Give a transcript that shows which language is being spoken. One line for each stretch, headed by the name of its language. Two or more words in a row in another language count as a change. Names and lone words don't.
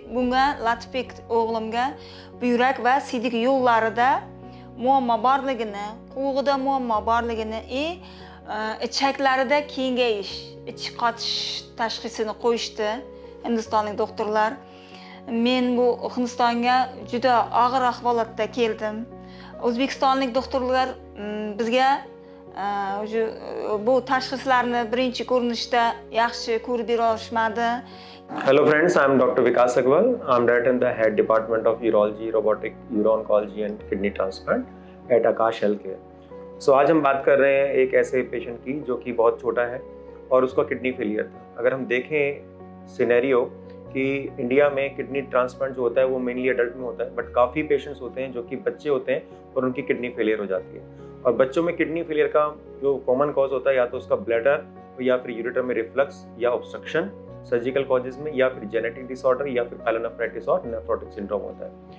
Uzbek: Bunga Latifbek o'g'limga buyrak va siydik yo'llarida muammo borligini, quvug'ida muammo borligini, ichaklarida kengayish, ich qotish tashxisini qo'yishdi hindistonlik doktorlar. Men bu Hindistonga juda og'ir ahvolda keldim. O'zbekistonlik doktorlar bizga bu tashxislarni birinchi ko'rinishda yaxshi ko'rib bera olishmadi.
English: Hello friends, I am Dr. Vikas Agarwal. I am Director in the Head Department of Urology, Robotic Uro-Oncology and Kidney Transplant at Akash Healthcare.
Hindi: So आज हम बात कर रहे हैं एक ऐसे पेशेंट की जो कि बहुत छोटा है और उसका
English: kidney failure
Hindi: था। अगर हम देखें सिनेरियो कि इंडिया में
English: kidney transplant
Hindi: जो होता है वो
English: mainly adult
Hindi: में होता है, बट काफ़ी पेशेंट्स होते हैं जो कि बच्चे होते हैं और उनकी
English: kidney failure
Hindi: हो जाती है। और बच्चों में
English: kidney failure
Hindi: का जो
English: common cause
Hindi: होता है या तो उसका ब्लैडर या फिर यूरेटर में रिफ्लक्स या
English: obstruction surgical causes
Hindi: में, या फिर
English: genetic disorder
Hindi: या फिर पायलोनेफ्राइटिस और
English: nephrotic syndrome
Hindi: होता है।